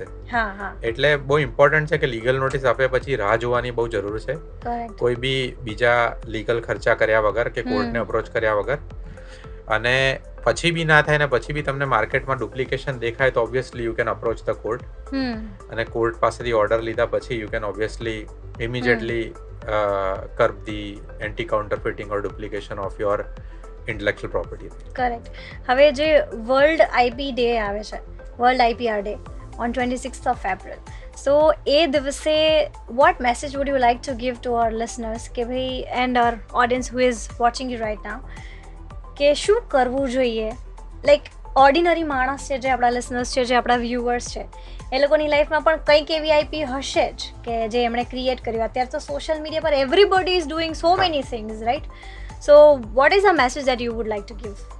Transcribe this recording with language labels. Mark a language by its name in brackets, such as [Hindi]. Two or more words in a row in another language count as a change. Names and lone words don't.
[Gujarati] એટલે બહુ ઇમ્પોર્ટન્ટ છે કે લીગલ નોટિસ આપ્યા પછી રાહ જોવાની બહુ જરૂર છે. કોઈ બી બીજા લીગલ ખર્ચા કર્યા વગર કે કોર્ટને અપ્રોચ કર્યા વગર. અને પછી બી ના થાય ને પછી બી તમને માર્કેટમાં ડુપ્લિકેશન દેખાય તો [English] obviously you can approach the court. [Gujarati] અને કોર્ટ પાસેથી ઓર્ડર લીધા પછી [English] you can obviously immediately curb the anti-counterfeiting or duplication of your intellectual property. [Gujarati] કરેક્ટ. હવે જે વર્લ્ડ આઈપી ડે આવે છે, વર્લ્ડ આઈપીઆર ડે [English] on 26th of April. So [Gujarati] એ દિવસે [English] what message would you like to give to our listeners [Gujarati] કે ભાઈ [English] and our audience who is watching you right now [Gujarati] કે શું કરવું જોઈએ? [English] like ordinary [Gujarati] માણસ છે, જે આપણા લિસનર્સ છે, જે આપણા વ્યુઅર્સ છે, એ લોકોની લાઈફમાં પણ કંઈક એવી આઈપી હશે જ કે જે એમણે ક્રિએટ કર્યું. અત્યારે તો [English] social media પર everybody is doing so many things, right? so what is a message that you would like to give?